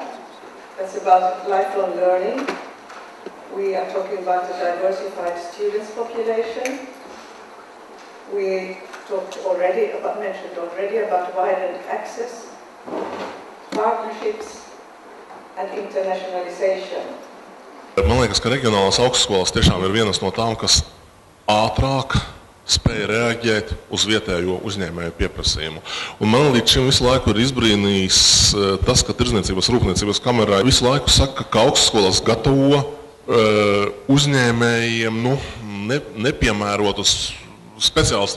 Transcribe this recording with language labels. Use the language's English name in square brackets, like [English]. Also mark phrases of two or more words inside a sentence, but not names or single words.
[English] That's about lifelong learning. We are talking about a diversified students population. We mentioned already about widened access, partnerships and internationalization. [Latvian] Man liekas, ka reģionālās augstskolas tiešām ir vienas no tām, kas ātrāk spēja reaģēt uz vietējo uzņēmēju pieprasījumu. Un man līdz šim visu laiku ir izbrīnījis tas, ka Tirdzniecības rūpniecības kamerā visu laiku saka, ka augstskolas gatavo uzņēmējiem nepiemērotus speciālistus.